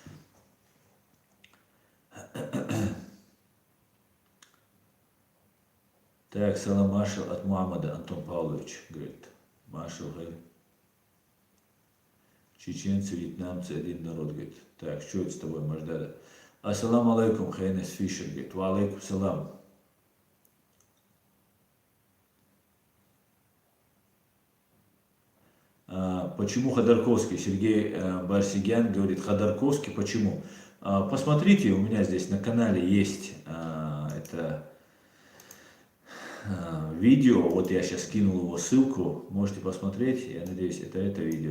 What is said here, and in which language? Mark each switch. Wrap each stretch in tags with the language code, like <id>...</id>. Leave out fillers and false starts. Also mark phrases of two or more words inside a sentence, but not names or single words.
<ru>Так, салам маршал от Мухаммада, Антон Павлович, говорит. Маршал, говорит. Чеченцы, вьетнамцы, один народ, говорит. Так, что это с тобой, Маждада?</ru> <ar>السلام عليكم,</ar> <ru>Хайнес Фишер, говорит.</ru> <ar>وعليكم السلام.</ar> <ru>Почему Ходорковский? Сергей Барсигян говорит, Ходорковский, почему? Посмотрите, у меня здесь на канале есть это видео, вот я сейчас скинул его ссылку, можете посмотреть, я надеюсь, это видео.</ru>